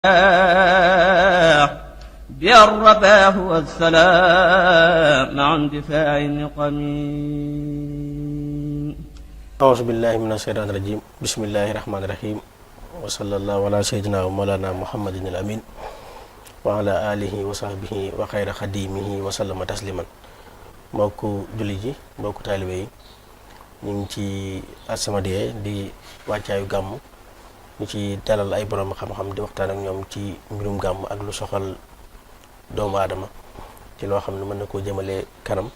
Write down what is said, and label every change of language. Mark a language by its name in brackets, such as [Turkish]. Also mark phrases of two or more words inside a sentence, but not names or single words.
[Arabic] بالرباه والسلام مع اندفاع النقم. أعوذ بالله من الشيطان الرجيم بسم الله الرحمن الرحيم وصلى الله على سيدنا ومولانا محمد الأمين وعلى آله وصحبه وخير خديمه وسلم تسليما. [Wolof] mbokku julli ji mbokku taalibe yi ñu ngi ci As-Samadiyya di wàccaayu gàmm ñu ci dalal ay borom xam-xam di waxtaan ak ñoom ci mbirum gàmm ak lu soxal doomu aadama ci loo xam ne mën na koo jëmale kanam.